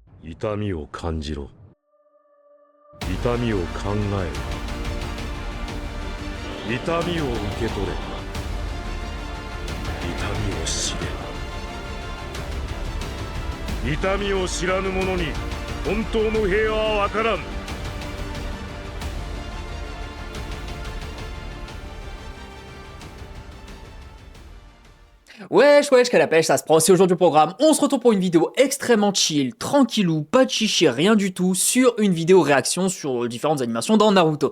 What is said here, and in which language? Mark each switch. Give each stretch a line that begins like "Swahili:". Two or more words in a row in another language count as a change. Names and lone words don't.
Japanese: 痛みを感じろ。痛みを考えろ。痛みを受け取れ。痛みを知れ。痛みを知らぬ者に本当の平和は分からん。
French: Wesh, wesh, qu'à la pêche, ça se prend aussi aujourd'hui au programme. On se retrouve pour une vidéo extrêmement chill, tranquillou, pas de chichi, rien du tout, sur une vidéo réaction sur différentes animations dans Naruto.